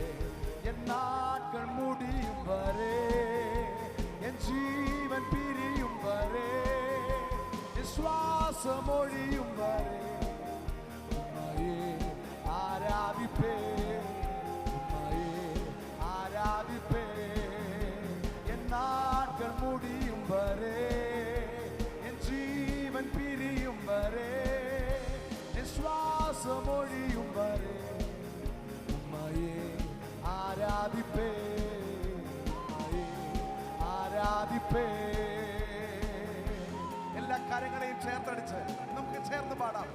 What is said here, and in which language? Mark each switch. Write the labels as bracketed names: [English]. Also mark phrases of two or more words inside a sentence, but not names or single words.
[Tamil] என் நாட்கள் முடியும் வரை, என் ஜீவன் பிரியும் வரை, என் சுவாசம் ஒழியும் வரை உம்மையே ஆராதிப்பே, உம்மையே ஆராதிப்பே. என் நாட்கள் முடியும் வரை, என் ஜீவன் பிரியும் வரை, என் சுவாசம் ஒழியும் வரை உம்மையே ஆராதிப்பே, ஆராதிப்பே. [Malayalam] എല്ലാ കരങ്ങളെയും ചേർത്തടിച്ച് നമുക്ക് ചേർന്ന് പാടാം.